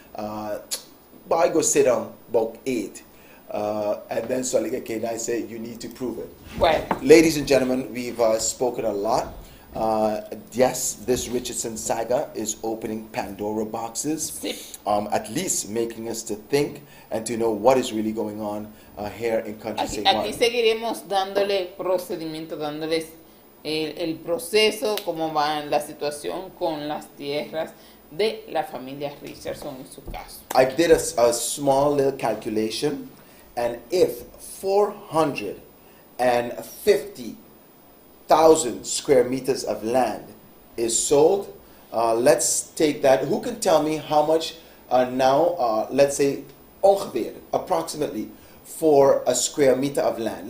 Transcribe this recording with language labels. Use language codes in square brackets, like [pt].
[en] But I go sit down about 8. And then Swaliga Kingnan said, you need to prove it. Well, Ladies and gentlemen, we've spoken a lot. Yes, this Richardson saga is opening Pandora boxes, at least making us to think and to know what is really going on here in country St. [es] aquí [en] Martin. [es] seguiremos dándole procedimiento, dándoles el proceso, cómo va la situación con las tierras de la familia Richardson en su caso. [en] I did a small little calculation, and if 450,000 square meters of land is sold, let's take that. Who can tell me how much now, let's say, [nl] ongeveer, [en] approximately, for a square meter of land?